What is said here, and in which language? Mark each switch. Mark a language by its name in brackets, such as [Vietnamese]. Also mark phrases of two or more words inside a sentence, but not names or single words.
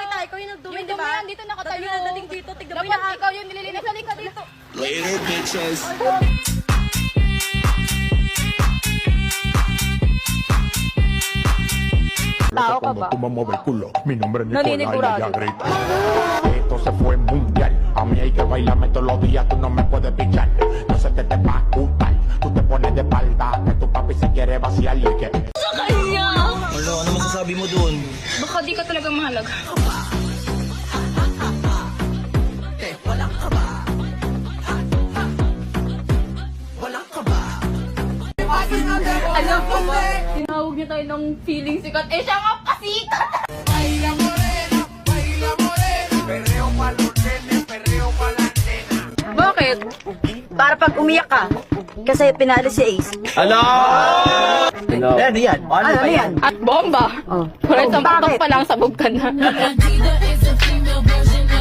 [Filipino] ikaw yung nagdumi, Yung di dumi ba? yan, dito nakatayo. Dati nadating dito, tignan mo Dapat yung ikaw yung nililinis. Halika dito. [English] Later, bitches. [Filipino] Tao ka ba? [Spanish] Tú me mueves el culo, mi nombre es Nicolás y [Filipino] Naninigurado. [Spanish] ella grita. Esto se fue mundial, a mí hay que bailarme todos los días, tú no me puedes pichar. Yo sé que te va a gustar, tú te pones de espalda, que tu papi se quiere vaciar y que... [Filipino] Ano masasabi mo dun? Baka di ka talaga mahalaga. Alam ko ba, tinawag niya tayo ng feeling sikat. Eh, siya nga pasikat! Bakit? Para pag umiyak ka, kasi pinalis si Ace. Ano yan? Ano ba yan? At bomba! Oh. Wala isang Bakit? putok pa lang, sabog ka na. [English] Adidas is a female version